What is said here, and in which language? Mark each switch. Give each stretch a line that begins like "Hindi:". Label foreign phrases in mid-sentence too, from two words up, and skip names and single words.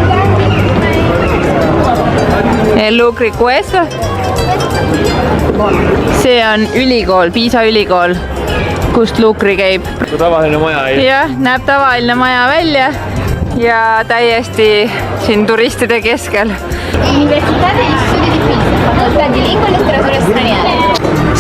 Italian: Lucri Questo.
Estonian: See on ülikool, Piisa ülikool, kust Lucri käib. Tavaline maja ei. Jah, näeb tavaline maja välja ja täiesti siin turistide keskel.
Italian: Università degli Studi di Pisa, facoltà di lingua e letteratura straniere.